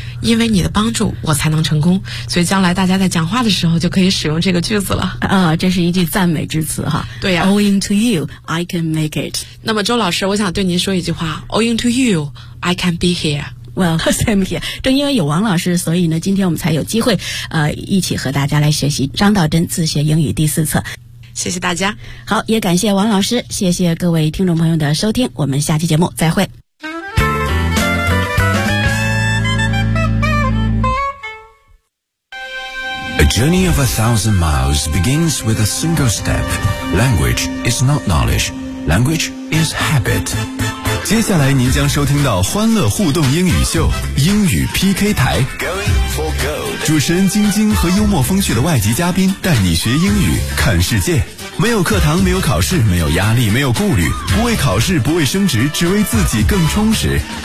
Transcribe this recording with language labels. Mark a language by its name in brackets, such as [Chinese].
[Chinese] 因为你的帮助，我才能成功。所以将来大家在讲话的时候就可以使用这个句子了。啊，这是一句赞美之词哈。对呀、 [English] 啊、，"Owing to you, I can make it." [Chinese] 那么周老师，我想对您说一句话 ： [English] "Owing to you, I can be here." Well, same here. [Chinese] 正因为有王老师，所以呢，今天我们才有机会，一起和大家来学习张道真自学英语第四册。谢谢大家。好，也感谢王老师，谢谢各位听众朋友的收听，我们下期节目再会。 [English] A journey of 1,000 miles begins with a single step. Language is not knowledge. Language is habit. [Chinese] 接下来您将收听到欢乐互动英语秀英语 PK 台 [English] Going for gold. [Chinese] 主持人晶晶和幽默风趣的外籍嘉宾带你学英语看世界，没有课堂，没有考试，没有压力，没有顾虑，不为考试，不为升职，只为自己更充实。